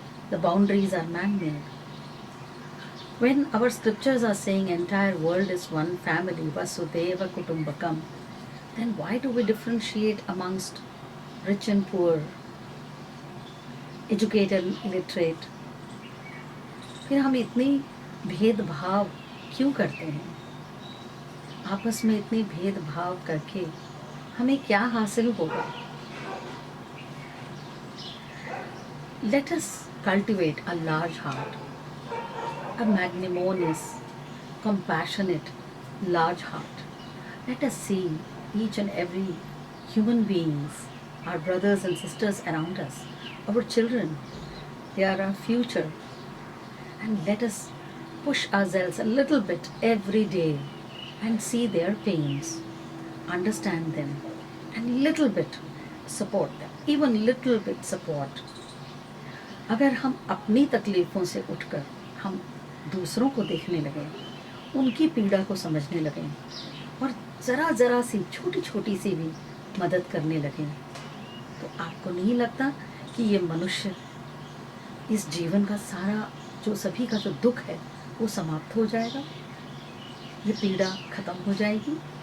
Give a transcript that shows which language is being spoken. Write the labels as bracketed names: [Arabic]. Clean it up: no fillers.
[English] The boundaries are man-made. When our scriptures are saying entire world is one family, Vasudhaiva Kutumbakam, then why do we differentiate amongst rich and poor, educated, illiterate? [Hindi] फिर हम इतनी भेदभाव क्यों करते हैं? आपस में इतनी भेदभाव करके हमें क्या हासिल होगा? [English] Let us cultivate a large heart, a magnanimous, compassionate, large heart. Let us see each and every human beings, our brothers and sisters around us, our children, they are our future. And let us push ourselves a little bit every day and see their pains, understand them, and little bit support them, even little bit support. [Hindi] अगर हम अपनी तकलीफ़ों से उठकर हम दूसरों को देखने लगे, उनकी पीड़ा को समझने लगे और ज़रा सी छोटी छोटी सी भी मदद करने लगे, तो आपको नहीं लगता कि ये मनुष्य, इस जीवन का सारा जो सभी का जो दुख है वो समाप्त हो जाएगा, ये पीड़ा खत्म हो जाएगी?